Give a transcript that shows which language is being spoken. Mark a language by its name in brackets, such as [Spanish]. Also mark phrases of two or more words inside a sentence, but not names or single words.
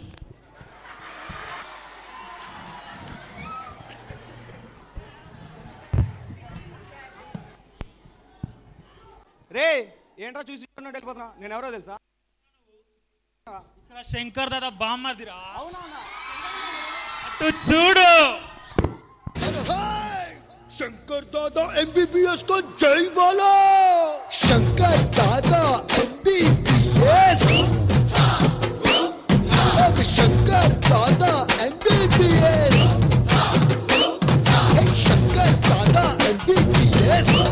[Telugu] రే ఏంట్రా చూసి చూడనట్టు వెళ్ళిపోతున్నావు? నేను ఎవరో తెలుసా? ఇక్కడ శంకర్ దాదా బామ్మదిరా. అవునా? అటు చూడు. [Hindi] शंकर दादा MBBS को जय बोलो. शंकर दादा MBBS. शंकर दादा MBBS. शंकर दादा MBBS.